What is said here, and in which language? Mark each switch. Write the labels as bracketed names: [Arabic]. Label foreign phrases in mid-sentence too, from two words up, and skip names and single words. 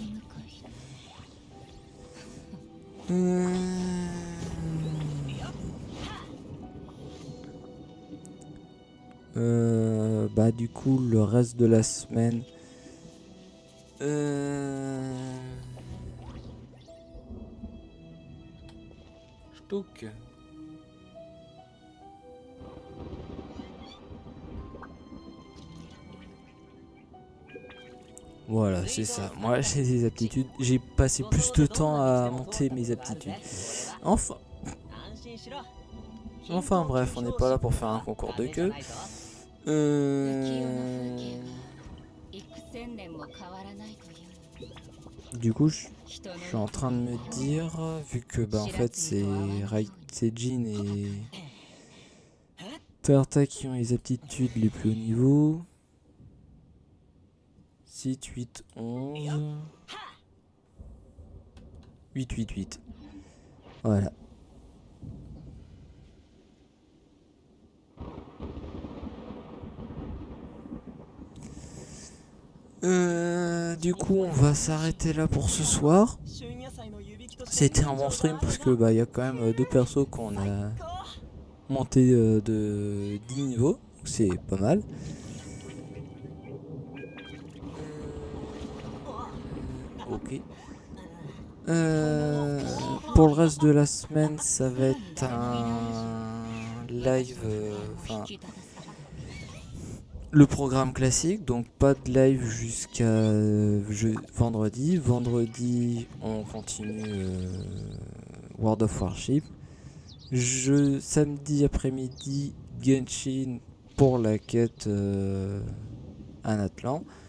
[French] Bah du coup le reste de la semaine Stock. Voilà, c'est ça. Moi j'ai des aptitudes. J'ai passé plus de temps à monter mes aptitudes. Enfin, [Japanese] 安心しろ [French] enfin bref, on n'est pas là pour faire un concours de queue. [Japanese] 幾千年も変わらないという [French] Du coup, je [Japanese] 人の [French] suis en train de me dire, vu que bah en fait c'est Jin et Tarta qui ont les aptitudes les plus hauts niveaux. 6, 8, 11. 8, 8, 8. Voilà. Du coup, on va s'arrêter là pour ce soir. [Japanese] 春野菜の指木として [French] C'était un bon stream parce que bah il y a quand même deux persos qu'on a monté de 10 niveaux. C'est pas mal. Ok. Pour le reste de la semaine, ça va être un live. Enfin, [Japanese] 引き立たさ [French] le programme classique, donc pas de live jusqu'à vendredi. Vendredi, on continue World of Warship. Samedi après-midi, Genshin pour la quête à Atlan.